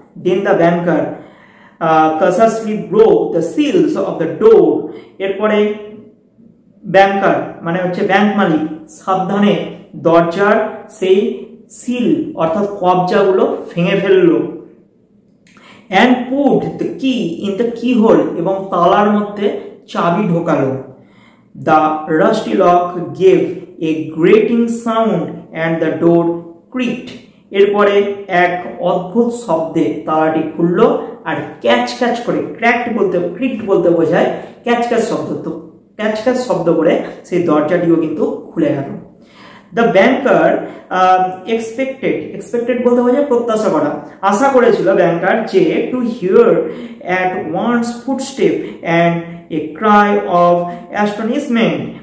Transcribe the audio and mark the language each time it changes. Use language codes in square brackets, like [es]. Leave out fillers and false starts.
[en] then the banker cautiously broke the seals of the door, [bn] এরপরে ব্যাংকার মানে হচ্ছে bank মালিক সাবধানে দরজার সেই সিল অর্থাৎ কবজাগুলো ভেঙে ফেললো। [en] and put the key in the keyhole, [bn] এবং তালার মধ্যে চাবি ঢোকালো। [en] the rusty lock gave a grating sound and the door creaked, [bn] এরপরে এক অদ্ভুত শব্দে তালাটি খুললো আর ক্যাচ ক্যাচ করে, ক্র্যাকড বলতে, ক্রিকড বলতে বোঝায় ক্যাচ ক্যাচ শব্দ, তো ক্যাচ ক্যাচ শব্দ করে সেই দরজাটিও কিন্তু খুলে গেল। দ্য ব্যাংকার এক্সপেক্টেড বলতে বোঝায় প্রত্যাশা করা, আশা করেছিল ব্যাংকার যে [en] To hear at once footstep and a cry of astonishment.